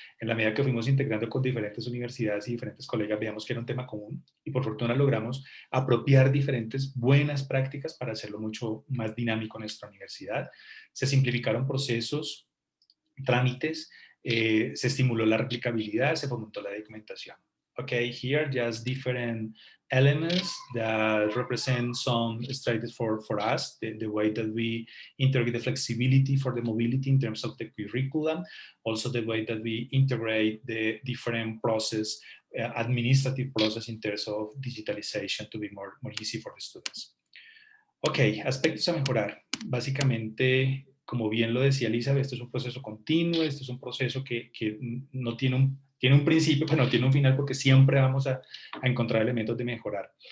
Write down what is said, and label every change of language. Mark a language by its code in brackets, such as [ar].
[es] En la medida que fuimos integrando con diferentes universidades y diferentes colegas, veíamos que era un tema común y por fortuna logramos apropiar diferentes buenas prácticas para hacerlo mucho más dinámico en nuestra universidad. Se simplificaron procesos, trámites, se estimuló la replicabilidad, se fomentó la documentación. [en] Okay, here just different elements that represent some strategies for us, the way that we integrate the flexibility for the mobility in terms of the curriculum, also the way that we integrate the different process, administrative process in terms of digitalization to be more easy for the students. [es] Ok, aspectos a mejorar. Básicamente, como bien lo decía Elizabeth, esto es un proceso continuo, esto es un proceso que no tiene un principio, pero no tiene un final porque siempre vamos a encontrar elementos de mejorar.